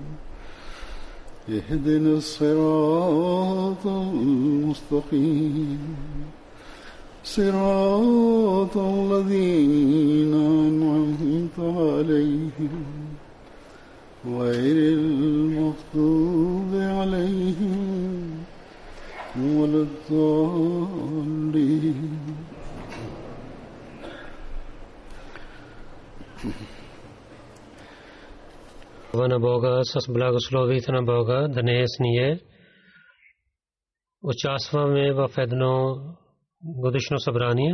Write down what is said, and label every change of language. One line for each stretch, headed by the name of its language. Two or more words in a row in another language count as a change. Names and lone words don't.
Arabic: اهدنا الصراط المستقيم صراط الذين أنعمت عليهم غير المغضوب عليهم ولا الضالين.
Bulgarian: на Бога с благословите на Бога. Днес ние участваме в едно годишно събрание.